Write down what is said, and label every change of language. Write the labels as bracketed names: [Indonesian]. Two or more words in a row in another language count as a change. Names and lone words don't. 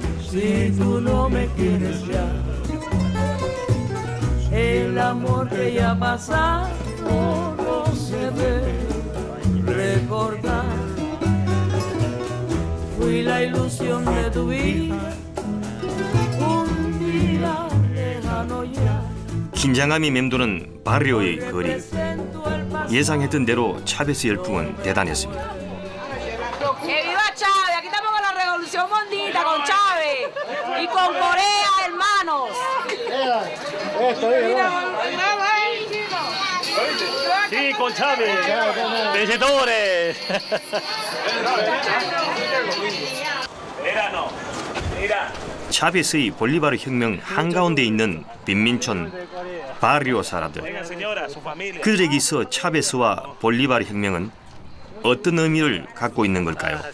[Spanish] Si tú no me quieres ya, el amor que ya pasado no se debe recordar. Fui la ilusión de tu vida, un día lejano ya. [Korean] 긴장감이 맴도는 바리오의 거리. 예상했던 대로 차베스 열풍은 대단했습니다. [Spanish] ¡Viva Chávez! Aquí estamos con la revolución mondita, con Chávez y con Corea, hermanos. Sí, con Chávez. Vencedores. [Korean] 차베스의 볼리바르 혁명 한가운데 있는 빈민촌 바리오 사람들. 그들에게 있어 차베스와 볼리바르 혁명은 어떤 의미를 갖고 있는 걸까요?